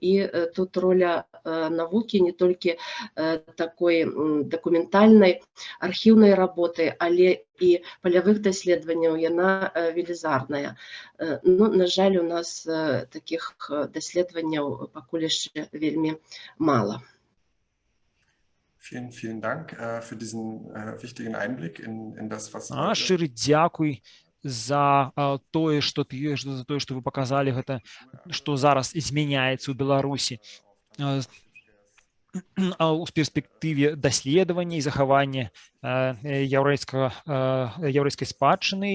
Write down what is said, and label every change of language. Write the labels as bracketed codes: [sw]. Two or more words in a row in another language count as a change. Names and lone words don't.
[be] І тут роля навукі не толькі такой дакументальнай, архіўнай работы, але і палявых даследаванняў, яна велізарная. Ну, на жаль, у нас такіх даследаванняў пакуль яшчэ вельмі мала. [de] Vielen Dank für diesen wichtigen Einblick in das, was... [be] Шчыры дзякуй за тое, што вы паказалі гэта, што зараз змяняецца ў Беларусі у перспектыве даследавання і захавання яўрэйскай спадчыны.